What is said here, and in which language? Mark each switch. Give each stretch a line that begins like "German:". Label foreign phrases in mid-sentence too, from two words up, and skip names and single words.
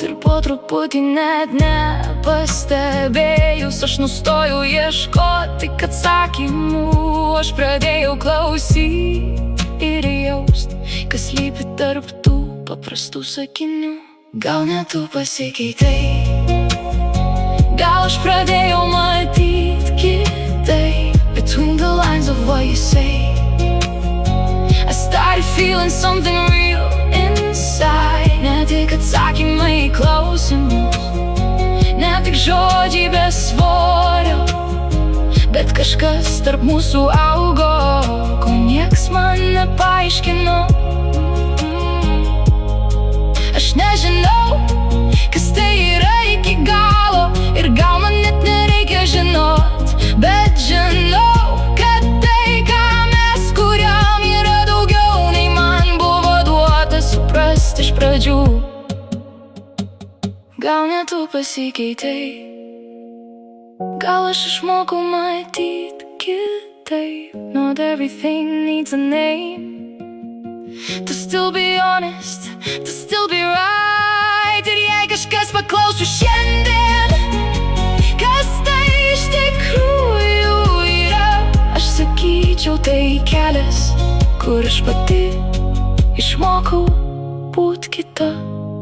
Lithuanian: Ir po truputį net nepastebėjus, aš nustojau ieškoti atsakymų. Aš pradėjau klausyt ir jaust, kas slypi tarp tų paprastų sakinių. Gal net tu pasikeitei, gal aš pradėjau matyt kitaip.
English: Between the lines of what you say, I started feeling something real inside.
Lithuanian: Ne tik atsakymai į klausimus, ne tik žodžiai be svorio, bet kažkas tarp mūsų augo, ko nieks man nepaaiškino. Aš nežinau, kas tai yra iki galo, ir gal man net nereikia žinot, bet žinau, kad tai, ką mes kuriam, yra daugiau nei man buvo duota suprast iš pradžių. Gal net tu pasikeitei, gal aš išmokau matyt kitaip.
English: Not everything needs a name, to still be honest, to still be right.
Lithuanian: Ir jei kažkas paklausų šiandien, kas tai iš tikrųjų yra, aš sakyčiau, tai kelias, kur aš pati išmokau būt kita.